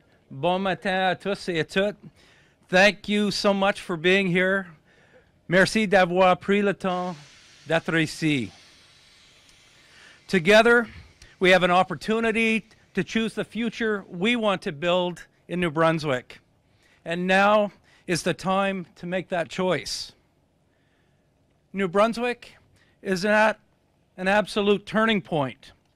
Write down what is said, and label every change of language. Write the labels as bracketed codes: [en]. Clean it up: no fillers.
[fr] Bon matin à tous et à toutes. [en] Thank you so much for being here. [fr] Merci d'avoir pris le temps d'être ici. [en] Together, we have an opportunity to choose the future we want to build in New Brunswick. And now is the time to make that choice. New Brunswick is at an absolute turning point.